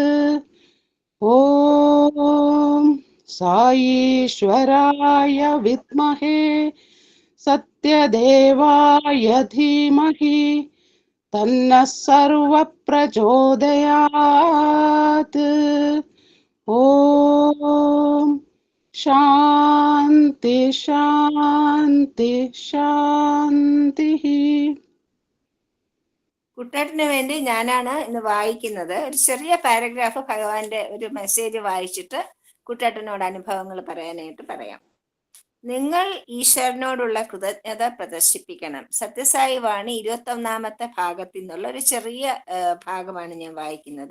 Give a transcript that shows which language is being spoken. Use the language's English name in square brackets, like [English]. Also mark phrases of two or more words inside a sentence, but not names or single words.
[Sanskrit] ॐ साईश्वराय विद्महे सत्यदेवाय धीमहि तन्नः सर्वः प्रचोदयात्। ॐ शान्ति शान्ति शान्तिः. [Malayalam] കുട്ടേട്ടന് വേണ്ടി ഞാനാണ് ഇന്ന് വായിക്കുന്നത്. ഒരു ചെറിയ പാരഗ്രാഫ് ഭഗവാന്റെ ഒരു മെസ്സേജ് വായിച്ചിട്ട് കുട്ടേട്ടനോട് അനുഭവങ്ങൾ പറയാനായിട്ട് പറയാം. നിങ്ങൾ ഈശ്വരനോടുള്ള കൃതജ്ഞത പ്രദർശിപ്പിക്കണം. സത്യസായി വാണി 21 ഭാഗത്തിൽ നിന്നുള്ള ഒരു ചെറിയ ഭാഗമാണ് ഞാൻ വായിക്കുന്നത്.